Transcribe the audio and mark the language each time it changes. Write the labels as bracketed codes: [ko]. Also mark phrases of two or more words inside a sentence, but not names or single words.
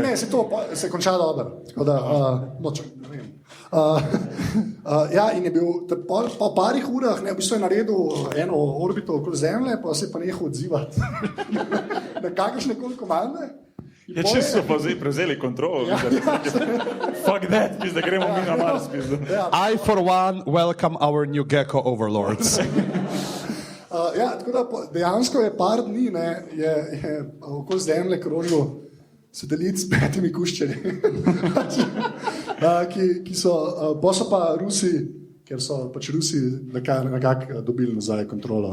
[sl] Ne, se je končalo dobro. Tako da, ne vem. Ja, in je bil po parih urah, ne, v bistvu je naredil eno orbito okoli Zemlje, pa se je pa nehal odzivati na kakršne koli komande. Ja, če so pa zdaj prevzeli kontrolo, [en] fuck that, [sl] da gremo mi na Mars. [en] I for one welcome our new gecko overlords. [sl] Ja, tako da dejansko je par dni, ne, je okoli Zemlje krožil satelit s 5 kuščarji, ki so, pa so pa Rusi, ker so pač Rusi nekako dobili nazaj kontrolo.